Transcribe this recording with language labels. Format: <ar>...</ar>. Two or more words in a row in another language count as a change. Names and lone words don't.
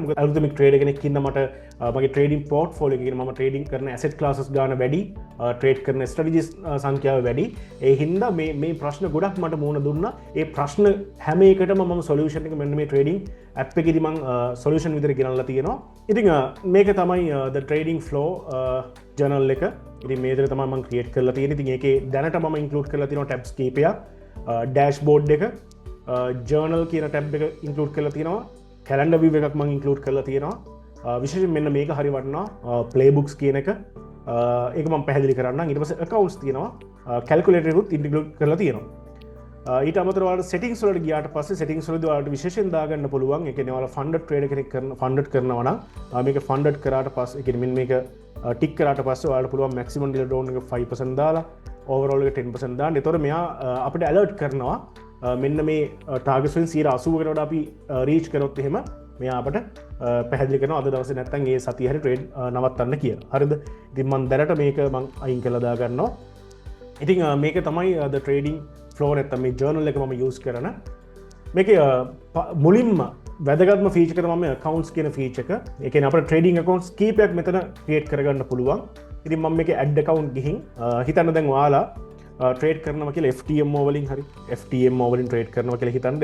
<si>මොකද අලුතෙන් ට්‍රේඩර් කෙනෙක් ඉන්න මට මගේ</si> <en>trading portfolio</en> <si>එකේ මම ට්‍රේඩින් කරන</si> <en>asset classes</en> <si>ගන්න වැඩි, ට්‍රේඩ් කරන ස්ට්‍රැටජිස් සංඛ්‍යාව වැඩි. ඒ හින්දා මේ ප්‍රශ්න ගොඩක් මට මුහුණ දුන්නා. ඒ ප්‍රශ්න හැම එකටම මම සොලියුෂන් එක මෙන්න මේ</si> <en>trading app</en> <si>එකේදී මම සොලියුෂන් විදිහට ගෙනල්ලා තියෙනවා. ඉතින් මේක තමයි</si> <en>the trading flow journal</en> <si>එක. ඉතින් මේ විදිහට තමයි මම ක්‍රියේට් කරලා තියෙන්නේ. ඉතින් ඒකේ දැනට මම ඉන්ක්ලූඩ් කරලා තියෙනවා ටැබ්ස් කීපයක්. ඩෑෂ්බෝඩ් එක, ජර්නල් කියන ටැබ් එක ඉන්කලූඩ් කරලා තියෙනවා.</si> <en>calendar view</en> <si>එකක් මම ඉන්කලූඩ් කරලා තියෙනවා. විශේෂයෙන් මෙන්න මේක හරි වටිනවා ප්ලේබුක්ස් කියන එක. ඒක මම පැහැදිලි කරන්නම්. ඊට පස්සේ accounts තියෙනවා. calculator එකත් ඉන්ක්ලූඩ් කරලා තියෙනවා. ඊට අමතරව ඔයාලට settings වලට ගියාට පස්සේ settings වලදී ඔයාලට විශේෂයෙන් දාගන්න පුළුවන්. ඒ කියන්නේ ඔයාලා</si> <en>funded trader</en> <si>කෙනෙක් කරනවා නම් මේක funded කරාට පස්සේ ඒ කියන්නේ මෙන්න මේක ටික් කරාට පස්සේ ඔයාලට පුළුවන්</si> <en>maximum deal down</en> <si>එක 5% දාලා overall එක 10% දාන්න. ඒතකොට මෙයා අපිට alert කරනවා මෙන්න මේ ටාගට්ස් වලින් 80%කට වඩා අපි රීච් කරොත් එහෙම මෙයා අපට පැහැදිලි කරනවා අද දවසේ නැත්තම් ඒ සතිය හරි ට්‍රේඩ් නවත්තන්න කියලා. හරිද? ඉතින් මම දැනට මේක මම අයින් කරලා දා ගන්නවා. ඉතින් මේක තමයි</si> <en>the trading flow</en> <si>නැත්තම් මේ ජර්නල් එක මම යූස් කරන. මේකේ මුලින්ම වැදගත්ම ෆීචර් එක තමයි accounts කියන ෆීචර් එක. ඒ කියන්නේ අපිට</si> <en>trading accounts</en> <si>කීපයක් මෙතන ක්‍රියේට් කරගන්න පුළුවන්. ඉතින් මම මේකේ</si> <en>add account</en> <si>ගිහින් හිතන්න දැන් ඔයාලා ට්‍රේඩ් කරනවා කියලා FTMO වලින් හරි FTMO වලින් ට්‍රේඩ් කරනවා කියලා හිතන්න.</si>